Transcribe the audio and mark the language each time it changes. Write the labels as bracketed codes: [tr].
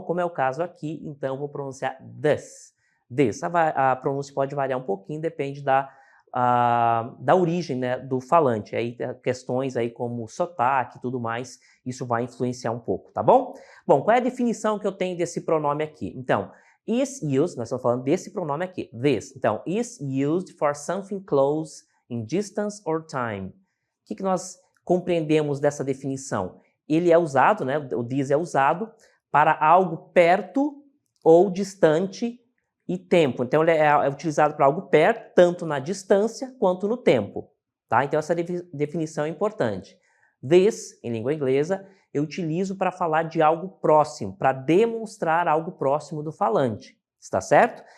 [pt] Como é o caso aqui, então eu vou pronunciar this. A pronúncia pode variar um pouquinho, depende da origem, né, do falante. Aí questões aí como sotaque e tudo mais, isso vai influenciar um pouco, tá bom? Bom, qual é a definição que eu tenho desse pronome aqui? Então, [en] is used, [pt] nós estamos falando desse pronome aqui, this. [en] Então, is used for something close in distance or time. [pt] O que nós compreendemos dessa definição? Ele é usado, né, o this é usado para algo perto ou distante e tempo. Então, ele é utilizado para algo perto, tanto na distância quanto no tempo. Tá? Então, essa definição é importante. This, em língua inglesa, eu utilizo para falar de algo próximo, para demonstrar algo próximo do falante. Está certo?